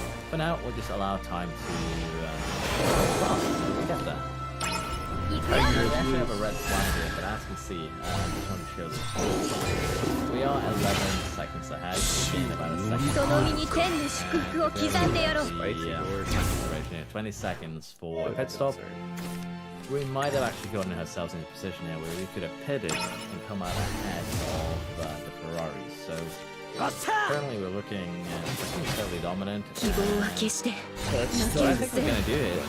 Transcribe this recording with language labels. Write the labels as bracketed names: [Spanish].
[English] For now, we'll just allow time to pass until we get there. We actually have a red flag here, but as you can see, I just want to show this. We are 11 seconds ahead. We gained about a second. [Japanese] その身に天の祝福を刻んでやろう [English] 20 seconds for a pit stop. We might have actually gotten ourselves in a position here where we could have pitted and come out ahead of the Ferraris. So Currently, we're looking fairly dominant. [Japanese] 希望は決して [English] So I think we're gonna do it.